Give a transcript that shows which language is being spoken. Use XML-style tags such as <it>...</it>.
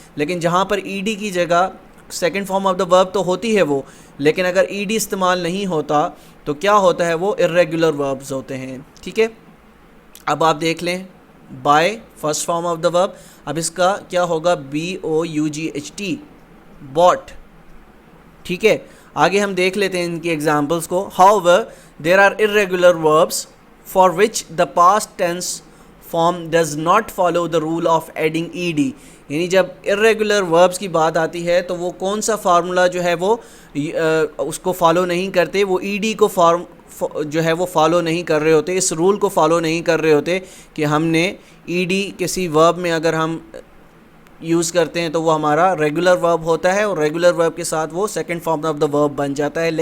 <ur>لیکن جہاں پر E D کی جگہ سیکنڈ فارم آف دا ورب تو ہوتی ہے وہ, لیکن اگر ای ڈی استعمال نہیں ہوتا تو کیا ہوتا ہے, وہ irregular verbs ہوتے ہیں. ٹھیک ہے, اب آپ دیکھ لیں by first form of the ورب. اب اس کا کیا ہوگا, BOUGHT, bought. ٹھیک ہے, آگے ہم دیکھ لیتے ہیں ان کی ایگزامپلس کو.</ur> <en>However, there are irregular verbs for which the past tense form does not follow the rule of adding ed.</en> <ur>یعنی جب irregular verbs کی بات آتی ہے تو وہ کون سا فارمولا جو ہے وہ اس کو فالو نہیں کرتے, وہ ای ڈی کو جو ہے وہ فالو نہیں کر رہے ہوتے, اس رول کو فالو نہیں کر رہے ہوتے کہ ہم نے ای ڈی کسی ورب میں اگر ہم یوز کرتے ہیں تو وہ ہمارا ریگولر ورب ہوتا ہے اور ریگولر ورب کے ساتھ وہ سیکنڈ فارم آف دا ورب بن جاتا ہے.</ur>